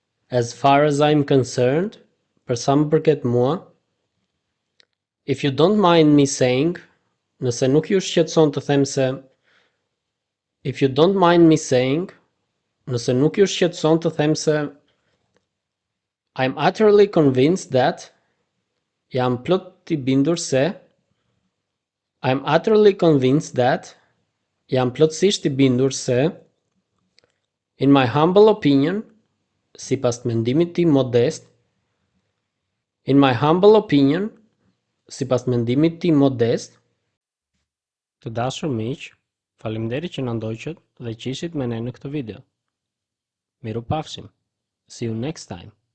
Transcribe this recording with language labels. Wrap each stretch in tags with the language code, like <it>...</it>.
<en>As far as I'm concerned,</en> <sq>për sa më përket mua.</sq> <en>If you don't mind me saying,</en> <sq>nëse nuk ju shqetëson të them se.</sq> <en>If you don't mind me saying,</en> <sq>nëse nuk ju shqetëson të them se.</sq> <en>I'm utterly convinced that.</en> <sq>Jam plot I bindur se.</sq> <en>I'm utterly convinced that.</en> <sq>Jam plotësisht I bindur se.</sq> <en>In my humble opinion,</en> <sq>sipas mendimit tim modest.</sq> <en>In my humble opinion,</en> <sq>sipas mendimit tim modest. Të dashur miq, faleminderit që na ndoqët dhe që ishit me ne në këtë video. Mirupafshim.</sq> <en>See you next time.</en>